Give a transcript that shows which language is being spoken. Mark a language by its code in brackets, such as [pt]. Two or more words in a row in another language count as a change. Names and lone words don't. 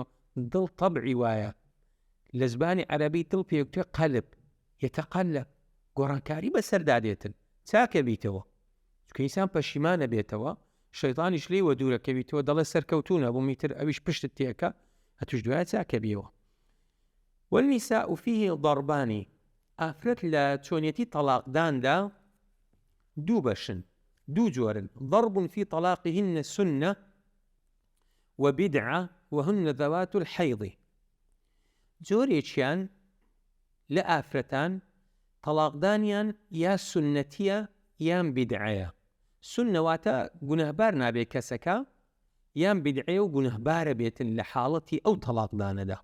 [ckb] دڵ تەبعی وایە، لە زبانی عەرەبی دڵ پێوتێ قەلب، یەتەقەلب، گۆڕانکاری بەسەردادێتن، چاکە بیتەوە، چکە ئینسان پەشیمانە بێتەوە، شەیطانیش لێوە دوورەکەویتەوە، دەڵێ سەرکەوتوونە بۆ میتر ئەویش پشتت تێکە، هەتوش دوایە چاکە بیەوە. [ar] والنساء فيه ضربان. [ckb] ئافرەت لە چۆنیەتی تەلاقداندا دوو بەشن، دوو جۆرن. [ar] ضرب في طلاقهن سنة وبدعة وهن ذوات الحيض. [ckb] جۆرێکیان لە ئافرەتان تەلاقدانیان یا سنەتیە یان بیدعەیە. سنە واتە گونەهبار نابێ کەسەکە، یان بدعێ و گونەهبارە بێتن لە حاڵەتی ئەو تەلاقدانەدا.